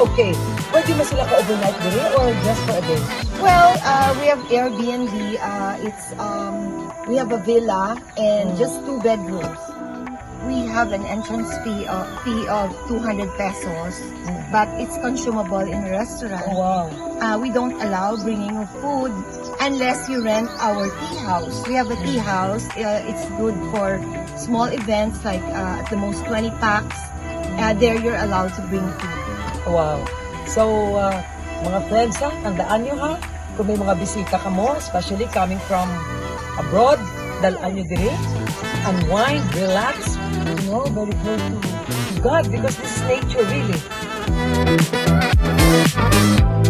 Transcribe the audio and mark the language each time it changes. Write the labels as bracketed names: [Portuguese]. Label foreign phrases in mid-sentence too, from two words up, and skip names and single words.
[Hiligaynon] Okay. Pwede ba sila ka-overnight diri or [English] just for a day? Well, we have Airbnb. We have a villa and just 2 bedrooms. We have an entrance fee of 200 pesos, but it's consumable in a restaurant. Wow. We don't allow bringing of food unless you rent our tea house. We have a tea house. It's good for small events like at the most 20 packs. There you're allowed to bring food. Wow. So, [Hiligaynon] mga friends ha, tandaan nyo ha, kung may mga bisita ka mo, [English] especially coming from abroad, [Hiligaynon] dalaan nyo diri, [English] unwind, relax, you know, very close to God because this is nature really.